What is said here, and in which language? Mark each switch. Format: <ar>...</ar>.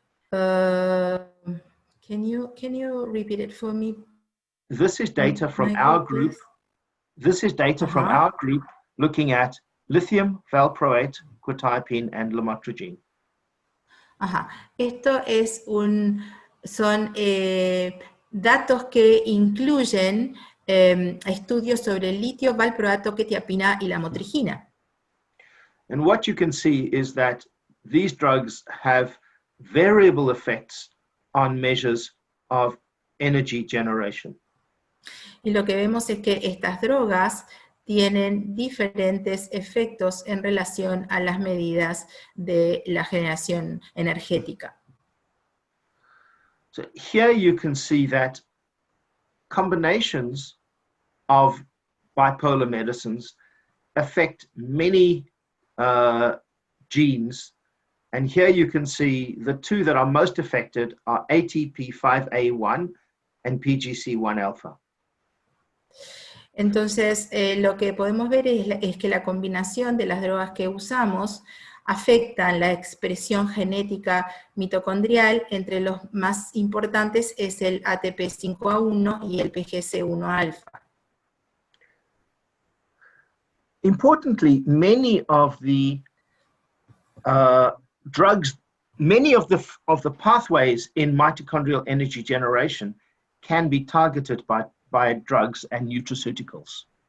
<en>Can you repeat it for me? This is data from our group. This is data from our group looking at lithium, valproate, quetiapine, and lamotrigine.</en> <es>Esto es son datos que incluyen estudios sobre el litio, valproato, quetiapina y lamotrigina.</es> <en>And what you can see is that these drugs have variable effects on measures of energy generation.</en> <es>Y lo que vemos es que estas drogas tienen diferentes efectos en relación a las medidas de la generación energética.</es> <en>So here you can see that combinations of bipolar medicines affect many genes. And here you can see the two that are most affected are ATP5A1 and PGC1 alpha.</en> <es>Entonces, lo que podemos ver es que la combinación de las drogas que usamos afectan la expresión genética mitocondrial. Entre los más importantes es el ATP5A1 y el PGC1 alfa.</es> <en>Importantly, many of the drugs, many of the pathways in mitochondrial energy generation can be targeted by drugs and nutraceuticals.</en>